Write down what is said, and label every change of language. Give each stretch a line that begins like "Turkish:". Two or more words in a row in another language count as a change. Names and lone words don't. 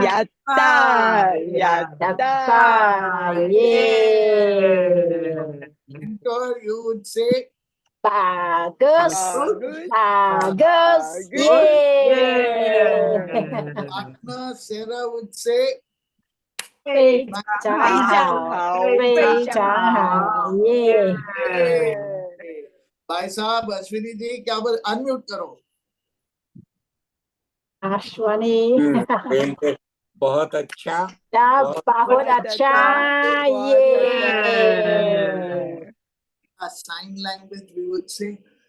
Japanese: Yatta! Yatta!
English: Yay! Mentor, you would say,
Indonesian: Bagus. Bagus.
English: Yay! partner Sara would say,
Chinese: 非常好，非常好，耶！
Hindi: भाई साहब अश्विनी जी क्या बोल अनम्यूट करो Ashwani. बहुत अच्छा बहुत अच्छा ये
English: sign language we would say